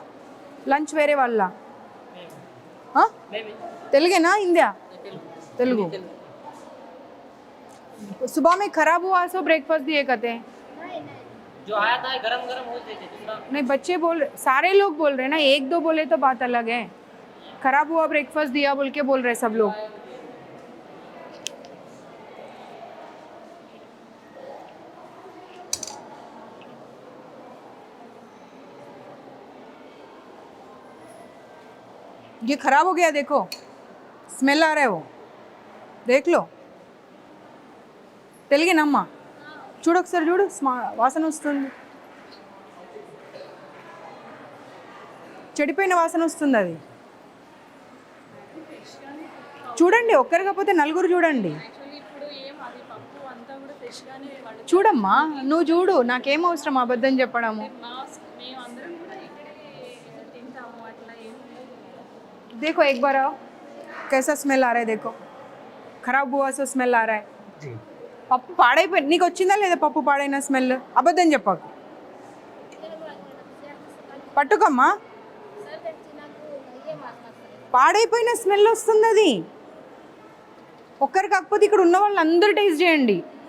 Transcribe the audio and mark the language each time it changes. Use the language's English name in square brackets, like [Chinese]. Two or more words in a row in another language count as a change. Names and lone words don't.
[Telugu] లంచ్ వేరే వాళ్ళ? తెలుగేనా హిందీయా? తెలుగు. [Hindi] सुबह में खराब हुआ सो ब्रेकफास्ट दिए कहते हैं जो आया था गरम गरम हो देते दूसरा नहीं, बच्चे बोल सारे लोग बोल रहे हैं ना, 1-2 बोले तो बात अलग है. खराब हुआ ब्रेकफास्ट दिया बोल के बोल रहे सब लोग. ये खराब हो गया, देखो स्मेल आ रहा है, वो देख लो. [Telugu] తెలుగేనమ్మా? చూడు ఒకసారి, చూడు వాసన వస్తుంది, చెడిపోయిన వాసన వస్తుంది. అది చూడండి, ఒక్కరు కాకపోతే నలుగురు చూడండి. చూడమ్మా, నువ్వు చూడు, నాకేం అవసరం అబద్ధం చెప్పడము. [Hindi] देखो एक बार आओ, कैसा स्मेल आ रहा है, देखो खराब हुआ सो स्मेल आ रहा है. [Telugu] పప్పు పాడైపోయి నీకు వచ్చిందా లేదా? పప్పు పాడైన స్మెల్, అబద్ధం చెప్పకు. పట్టుకమ్మా, పాడైపోయిన స్మెల్ వస్తుంది. అది ఒక్కరు కాకపోతే ఇక్కడ ఉన్న వాళ్ళు అందరూ టేస్ట్ చేయండి.